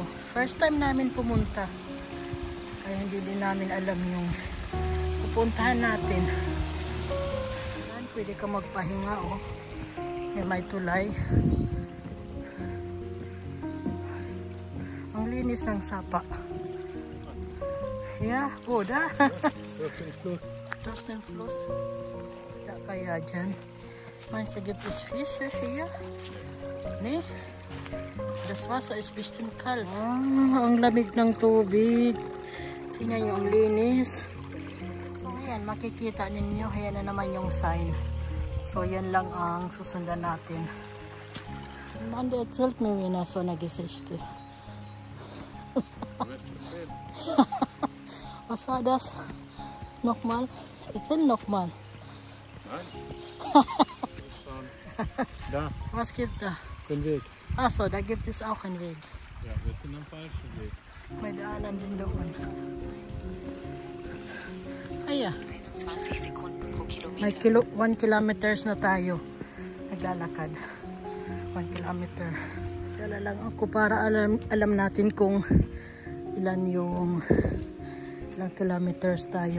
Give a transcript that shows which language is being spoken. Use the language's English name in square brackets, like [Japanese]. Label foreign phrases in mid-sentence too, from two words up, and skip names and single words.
[Filipino] First time namin pumunta. Kaya hindi din namin alam yung pupuntahan natin. Yan, pwede ka magpahinga, may tulay. Ang linis ng sapa. [German] Yeah, da. [English] First and [German] Fluss. [Filipino] Isda kaya dyan. [German] Manche gibt es Fische hier. Nee. Das Wasser ist bestimmt kalt. Ang lamig ng tubig. Tingnan nyo, ang linis. So, ayan, makikita ninyo. Ayan na naman yung sign. So, yan lang ang susundan natin. Man, der erzählt mir wieder so eine Geschichte. Was war das? Nochmal? Erzähl nochmal. Nein. Da. Was gibt da? Den Weg. Achso, da gibt es auch einen Weg. Ja, wir sind am falschen Weg. [Filipino] May daanan din doon. Ayan. [German] 21 Sekunden pro Kilometer. [Filipino] May 1 kilometers na tayo. Naglalakad. 1 kilometer. Dala lang ako para alam natin kung ilang kilometers tayo.